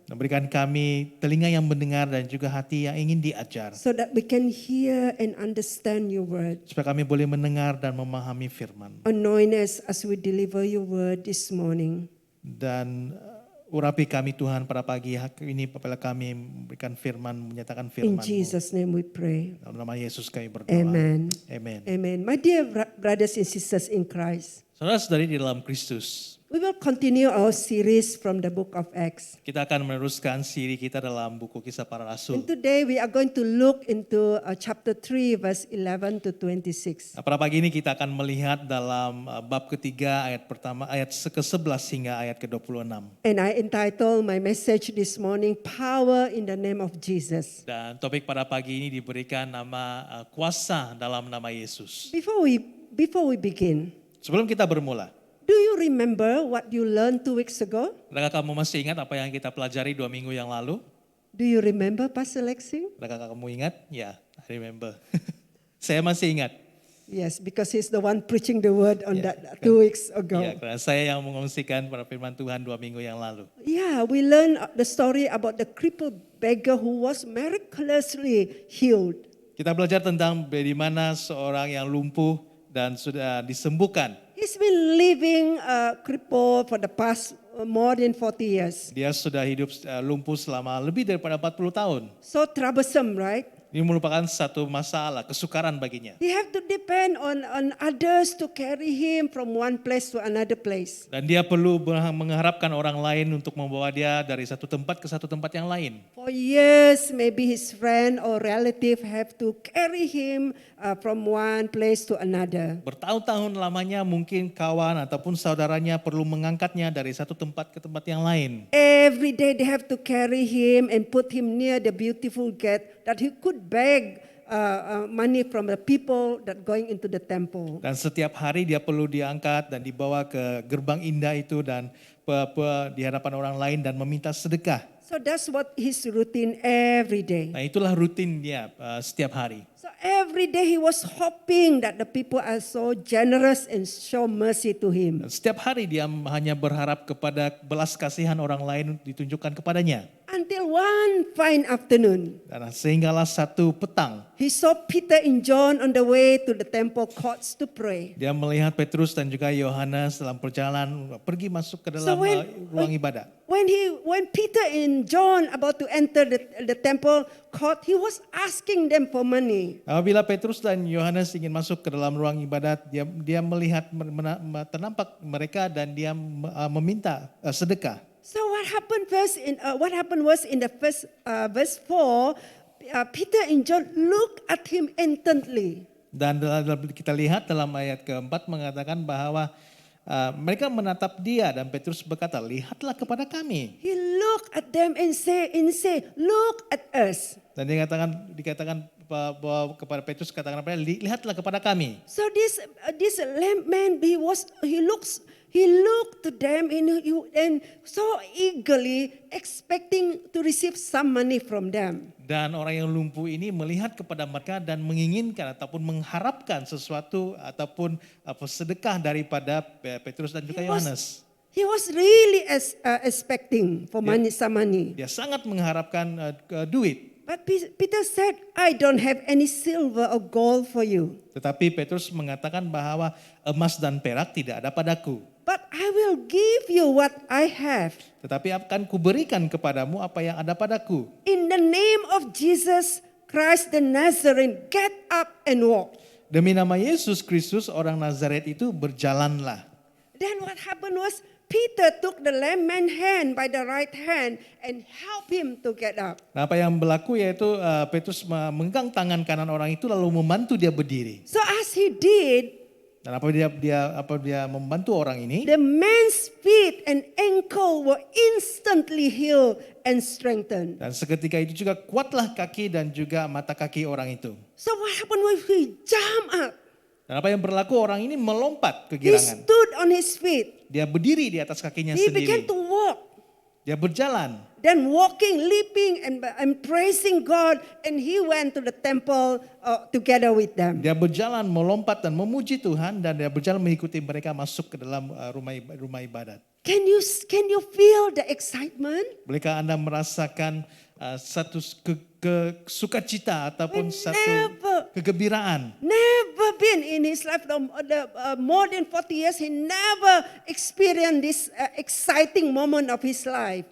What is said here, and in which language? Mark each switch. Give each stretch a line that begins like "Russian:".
Malay: Dan berikan kami telinga yang mendengar dan juga hati yang ingin diajar.
English: so that we can hear and understand your word.
Malay: Supaya kami boleh mendengar dan memahami firman.
English: Anoint us as we deliver your word this morning.
Malay: Dan urapi kami Tuhan pada pagi ini apabila kami memberikan firman, menyatakan
English: In
Malay: firman-Mu.
English: Jesus' name we pray.
Malay: Dalam nama Yesus kami berdoa. Amen. Amen. Amen.
English: My dear brothers and sisters in Christ,
Malay: Saudara-saudari di dalam Kristus,
English: we will continue our series from the book of Acts.
Malay: kita akan meneruskan siri kita dalam buku Kisah Para Rasul.
English: And today we are going to look into chapter 3 verse 11 to 26.
Malay: Nah, pada pagi ini kita akan melihat dalam bab ketiga ayat pertama, ayat ke-11 hingga ayat ke-26.
English: And I entitle my message this morning, Power in the Name of Jesus.
Malay: Dan topik pada pagi ini diberikan nama kuasa dalam nama Yesus.
English: Before we begin,
Malay: Sebelum kita bermula,
English: do you remember what you learned 2 weeks ago?
Malay: adakah kamu masih ingat apa yang kita pelajari 2 minggu yang lalu?
English: Do you remember, Pastor Lexi?
Malay: Adakah kamu ingat? Ya,
English: I remember.
Malay: Saya masih ingat.
English: Yes, because he's the one preaching the word on Yeah, that 2 weeks ago.
Malay: Ya, karena saya yang mengongsikan pada firman Tuhan 2 minggu yang lalu.
English: Yeah, we learned the story about the crippled beggar who was miraculously healed.
Malay: Kita belajar tentang bagaimana seorang yang lumpuh dan sudah disembuhkan.
English: He's been living crippled for the past more than 40 years.
Malay: Dia sudah hidup lumpuh selama lebih daripada 40 tahun.
English: So troublesome, right?
Malay: Ini merupakan satu masalah, kesukaran baginya.
English: He have to depend on others to carry him from one place to another place.
Malay: Dan dia perlu mengharapkan orang lain untuk membawa dia dari satu tempat ke satu tempat yang lain.
English: For years, maybe his friend or relative have to carry him from one place to another.
Malay: Bertahun-tahun lamanya mungkin kawan ataupun saudaranya perlu mengangkatnya dari satu tempat ke tempat yang lain.
English: Every day they have to carry him and put him near the beautiful gate that he could beg money from the people that going into the temple.
Malay: Dan setiap hari dia perlu diangkat dan dibawa ke gerbang indah itu dan di hadapan orang lain dan meminta sedekah.
English: So that's what his routine every day.
Malay: Nah itulah rutin dia setiap hari.
English: So every day he was hoping that the people are so generous and show mercy to him.
Malay: Dan setiap hari dia hanya berharap kepada belas kasihan orang lain ditunjukkan kepadanya.
English: until one fine afternoon,
Malay: Dan sehinggalah satu petang,
English: he saw Peter and John on the way to the temple courts to pray.
Malay: dia melihat Petrus dan juga Yohanes dalam perjalanan pergi masuk ke
English: So
Malay: dalam ruang ibadat.
English: when Peter and John about to enter the temple court, he was asking them for money.
Malay: Apabila Petrus dan Yohanes ingin masuk ke dalam ruang ibadat, dia melihat ternampak mereka dan dia meminta sedekah.
English: So what happened was in the first verse 4, Peter and John look at him intently.
Malay: Dan kita lihat dalam ayat keempat mengatakan bahwa mereka menatap dia dan Petrus berkata, lihatlah kepada kami.
English: He look at them and say, look at us.
Malay: Dan dikatakan bahwa kepada Petrus katakan lihatlah kepada kami.
English: So this lame man, he looked to them and so eagerly expecting to receive some money from them.
Malay: Dan orang yang lumpuh ini melihat kepada mereka dan menginginkan ataupun mengharapkan sesuatu ataupun sedekah daripada Petrus dan juga Yohanes.
English: He was really expecting for some money.
Malay: Dia sangat mengharapkan duit.
English: But Peter said, I don't have any silver or gold for you.
Malay: Tetapi Petrus mengatakan bahwa emas dan perak tidak ada padaku.
English: But I will give you what I have.
Malay: Tetapi akan kuberikan kepadamu apa yang ada padaku.
English: In the name of Jesus Christ the Nazarene, get up and walk.
Malay: Demi nama Yesus Kristus orang Nazaret itu berjalanlah.
English: Then what happened was Peter took the lame man's hand by the right hand and helped him to get up.
Malay: Nah, apa yang berlaku yaitu Petrus memegang tangan kanan orang itu lalu membantu dia berdiri.
English: So as he did,
Malay: Dan apa dia membantu orang ini?
English: the man's feet and ankle were instantly healed and strengthened.
Malay: Dan seketika itu juga kuatlah kaki dan juga mata kaki orang itu.
English: So what happened was he jumped up.
Malay: Dan apa yang berlaku orang ini melompat
English: He
Malay: kegirangan.
English: stood on his feet.
Malay: Dia berdiri di atas kakinya
English: He began
Malay: sendiri.
English: to walk.
Malay: Dia berjalan.
English: Then walking, leaping, and praising God, and he went to the temple together with them.
Malay: Dia berjalan melompat dan memuji Tuhan dan dia berjalan mengikuti mereka masuk ke dalam rumah ibadat.
English: Can you feel the excitement?
Malay: Bolehkah Anda merasakan satu sukacita ataupun satu kegembiraan?
English: Never been in his life, more than 40 years, he never experienced this exciting moment of his life.